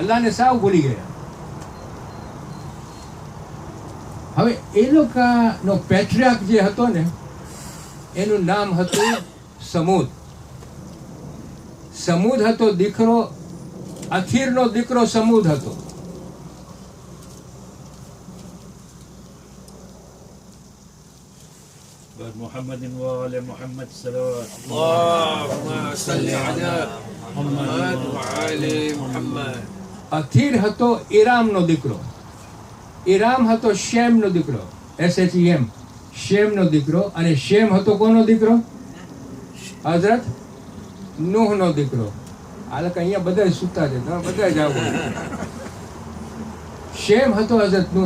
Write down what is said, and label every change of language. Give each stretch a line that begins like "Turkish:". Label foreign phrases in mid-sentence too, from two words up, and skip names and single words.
Gujarati: અલ્લાહને સાવ ભૂલી ગયા. હવે એ લોકોનો પેટ્રિયાર્ક જે હતો ને, એનું નામ હતું સમૂદ. સમૂદ હતો દીકરો, અથીરનો દીકરો સમૂદ હતો.
Arabic: محمد وآل محمد صلوات اللهم صل على محمد وآل محمد.
Gujarati: અથીર હતો ઈરામનો દીકરો. ઈરામ હતો શેમનો દીકરો, SHEM, શેમનો દીકરો. અને શેમ હતો કોનો દીકરો? હઝરત નૂહનો દીકરો. આ લોકો અહીંયા બધા સુતા છે, તમે બધા જાઓ. શેમ હતો હઝરત નૂહનો.